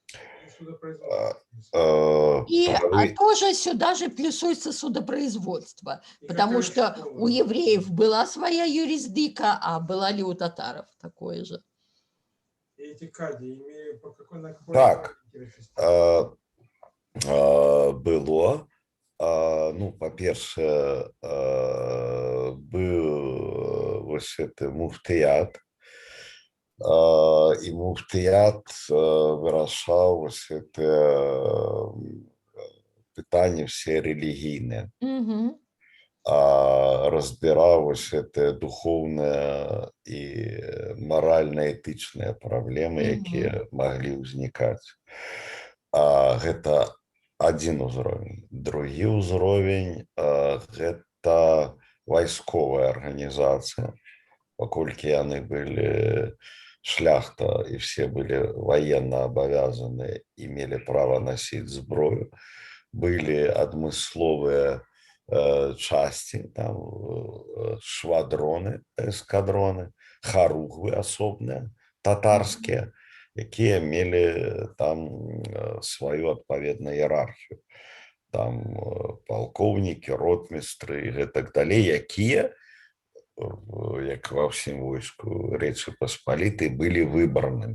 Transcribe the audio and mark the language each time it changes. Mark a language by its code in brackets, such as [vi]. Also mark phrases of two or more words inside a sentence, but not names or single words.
[ru] И тоже сюда же плюсуется судопроизводство, потому что у евреев была своя юрисдика, а была ли у татаров такое же? Эти кади имеют по какой так, было. [be] Ну, по-перше, был вось это муфтыят, і муфтыят вырашаў вось это пытанні все рэлігійныя, разбіраў вось это духоўныя і маральна-этычныя праблемы, якія маглі ўзнікаць. Гэта адзін узровень. Другі ўзровень гэта вайсковая арганізацыя, паколькі яны былі шляхта і [ru] все были военно обязаны, имели право носить [be] зброю, были адмысловыя части, там швадроны, эскадроны, харугвы асобныя, татарскія, якія мелі там сваю адпаведную іерархію. Там палкоўнікі, ротмістры і гэтак далей, якія, як ва ўсім войску Рэчы Паспалітай, былі выбранымі.